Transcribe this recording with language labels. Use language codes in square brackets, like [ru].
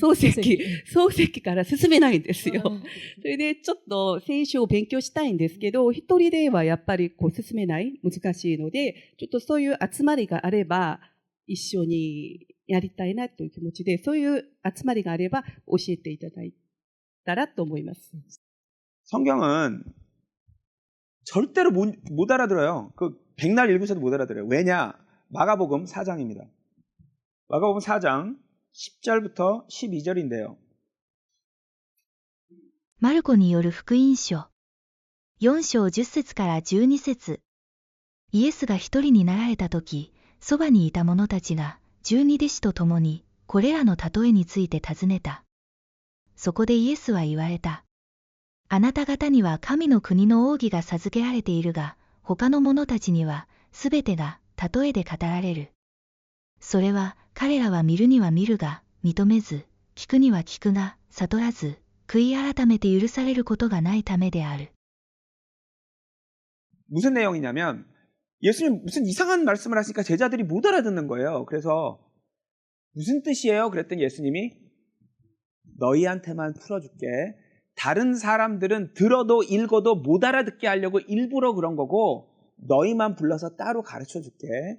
[ja] 創世記から進めないんですよ。それでちょっと聖書を勉強したいんですけど、一人ではやっぱり進めない、難しいので、ちょっとそういう集まりがあれば、一緒にやりたいなという気持ちで、そういう集まりがあれば教えていただいたらと思います。 [ko] 성경은 절대로 못 알아들어요. 그 백날 읽으셔도 못 알아들어요. 왜냐? 마가복음 4장입니다. 마가복음 4장 10절부터 12절인데요. [ja] マルコによる福音書4章10節から12節。イエスが一人になられたとき、そばにいた者たちが12弟子と共にこれらの例えについて尋ねた。そこでイエスは言われた。あなた方には神の国の奥義が授けられているが、他の者たちにはすべてが例えで語られる。それは彼らは見るには見るが認めず、聞くには聞くが悟らず、悔い改めて許されることがないためである。 [ko] 무슨 내용이냐면 예수님 무슨 이상한 말씀을 하시니까 제자들이 못 알아듣는 거예요. 그래서 무슨 뜻이에요? 그랬더니 예수님이 너희한테만 풀어줄게. 다른 사람들은 들어도 읽어도 못 알아듣게 하려고 일부러 그런 거고 너희만 불러서 따로 가르쳐줄게.